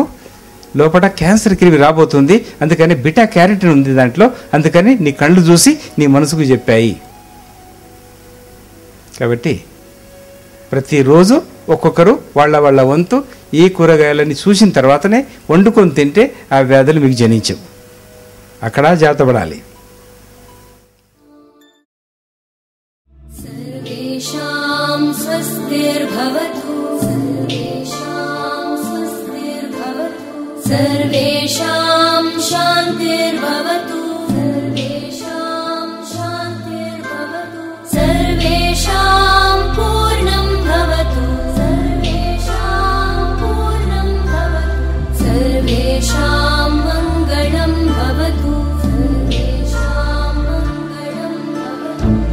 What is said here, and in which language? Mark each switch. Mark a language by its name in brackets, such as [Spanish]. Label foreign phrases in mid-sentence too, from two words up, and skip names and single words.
[Telugu] లోపల క్యాన్సర్ క్రిమి రాబోతుంది, అందుకని బిటా క్యారెటిన్ ఉంది దాంట్లో, అందుకని నీ కళ్ళు చూసి నీ మనసుకు చెప్పాయి. కాబట్టి ప్రతిరోజు ఒక్కొక్కరు వాళ్ళ వంతు ఈ కూరగాయలని చూసిన తర్వాతనే వండుకొని తింటే ఆ వ్యాధులు మీకు జనించవు. అక్కడ జాగ్రత్తపడాలి. [Sanskrit] सर्वेषां स्वस्तिर्भवतु, सर्वेषां स्वस्तिर्भवतु, सर्वेषां शान्तिर्भवतु, सर्वेषां शान्तिर्भवतु, सर्वेषां पूर्णं भवतु, सर्वेषां पूर्णं भवतु, सर्वेषां मङ्गलं भवतु, सर्वेषां मङ्गलं भवतु.